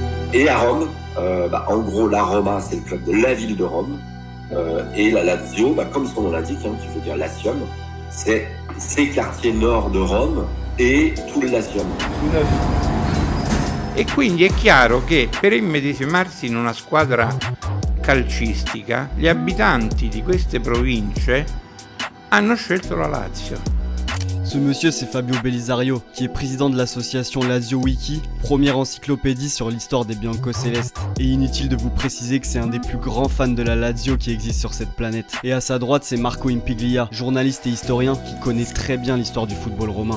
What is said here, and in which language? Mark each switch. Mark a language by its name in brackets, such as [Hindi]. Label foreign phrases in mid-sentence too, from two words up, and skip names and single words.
[French] Et à Rome, en gros, la Roma, c'est le club de la ville de Rome. Et la Lazio, comme son nom l'indique, qui veut dire Latium, c'est ces quartiers nord de Rome e tout il Latium. [Italian] E quindi è chiaro che per immedesimarsi in una squadra calcistica, gli abitanti di queste province hanno scelto la Lazio. [French] Ce monsieur, c'est Fabio Belisario, qui est président de l'association Lazio Wiki, première encyclopédie sur l'histoire des Biancocelestes. Et inutile de vous préciser que c'est un des plus grands fans de la Lazio qui existe sur cette planète. Et à sa droite, c'est Marco Impiglia, journaliste et historien qui connaît très bien l'histoire du football romain.